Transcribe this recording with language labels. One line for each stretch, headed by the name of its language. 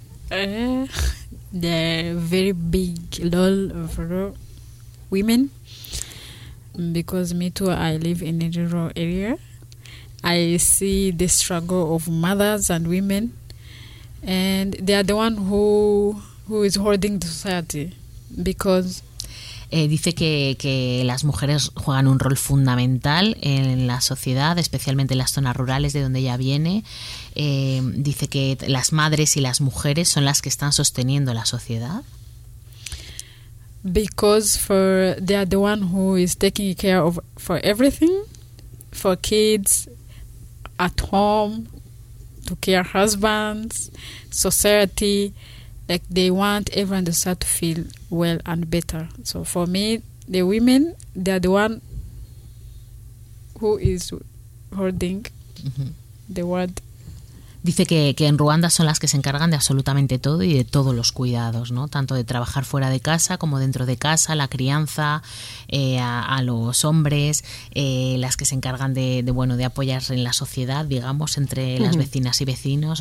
English: The very big role of women, because me too, I live in a rural area. I see the struggle of mothers and women, and they are the one who is holding the society, because
Spanish: dice que las mujeres juegan un rol fundamental en la sociedad, especialmente en las zonas rurales de donde ella viene. Dice que las madres y las mujeres son las que están sosteniendo la sociedad,
English: because for they are the one who is taking care of for everything, for kids at home, to care husbands, society, like they want everyone to start to feel well and better. So for me, the women, they are the one who is holding the world.
Spanish: Dice que en Ruanda son las que se encargan de absolutamente todo y de todos los cuidados, ¿no? Tanto de trabajar fuera de casa como dentro de casa, la crianza, a los hombres, las que se encargan de apoyar en la sociedad, digamos, entre las vecinas y vecinos.